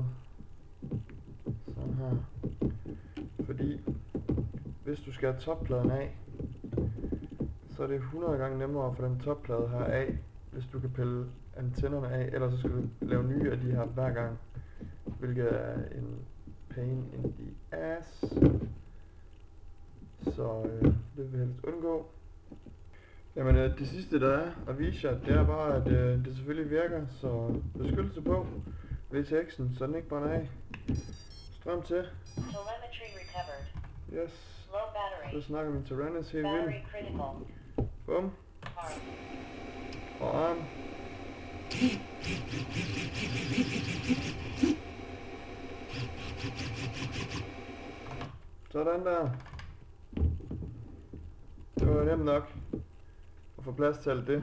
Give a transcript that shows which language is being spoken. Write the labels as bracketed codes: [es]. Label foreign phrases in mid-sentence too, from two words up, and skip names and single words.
[da] Sådan her. Fordi hvis du skal have toppladen af, så er det 100 gange nemmere at få den topplade her af, hvis du kan pille antennerne af, eller så skal du lave nye af de her hver gang, hvilket er en [en] pain in the ass. [da] Så det vil vi helst undgå. Jamen det sidste der er at vise jer, det er bare at det selvfølgelig virker, så beskyttelse på VTX'en, så den ikke brænder af. Strøm til. [en] Telemetry recovered. Yes. Low battery. [da] Så snakker vi Tyrannus her [en] Battery [da] vildt. [en] critical. [da] Bum. [en] Arm. [da] Og arm. Sådan der. Det var nemt nok at få plads til alt det.